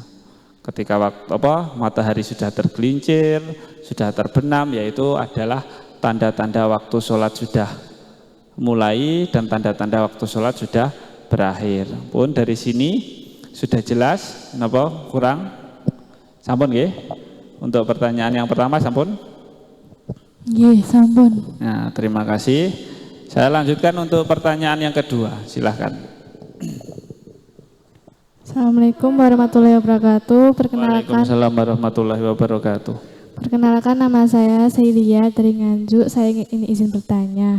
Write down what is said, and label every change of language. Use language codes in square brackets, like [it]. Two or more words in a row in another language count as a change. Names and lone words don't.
[id] Ketika matahari sudah tergelincir, sudah terbenam, yaitu adalah tanda-tanda waktu sholat sudah mulai dan tanda-tanda waktu sholat sudah berakhir. Pun dari sini sudah jelas, kurang? [jv] Sampun nggih? [id] Untuk pertanyaan yang pertama sampun? [jv] Nggih, sampun. [id] Nah, terima kasih. Saya lanjutkan untuk pertanyaan yang kedua, silahkan. [ar] السلام عليكم ورحمة الله وبركاته. وعليكم السلام ورحمة الله وبركاته. [id] Perkenalkan, nama saya Sailia dari Nganjuk. Saya ingin izin bertanya.